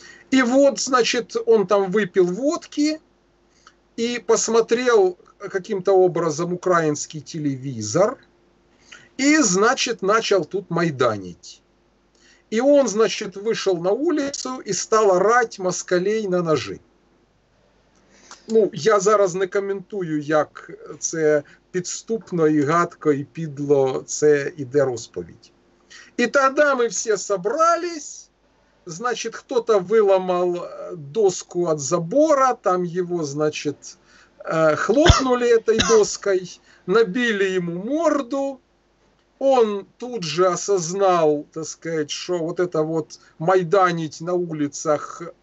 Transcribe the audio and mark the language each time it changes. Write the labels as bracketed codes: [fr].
[ru] И вот, значит, он там выпил водки и посмотрел каким-то образом украинский телевизор и, значит, начал тут майданить. И он, значит, вышел на улицу и стал орать москалей на ножи. [uk] Ну, я зараз не коментую, як це підступно і гадко і підло це іде розповідь. [ru] И тогда мы все собрались. Значит, кто-то выломал доску от забора, там его, значит, хлопнули этой доской, набили ему морду. Он тут же осознал, так сказать, что вот это вот майданить на улицах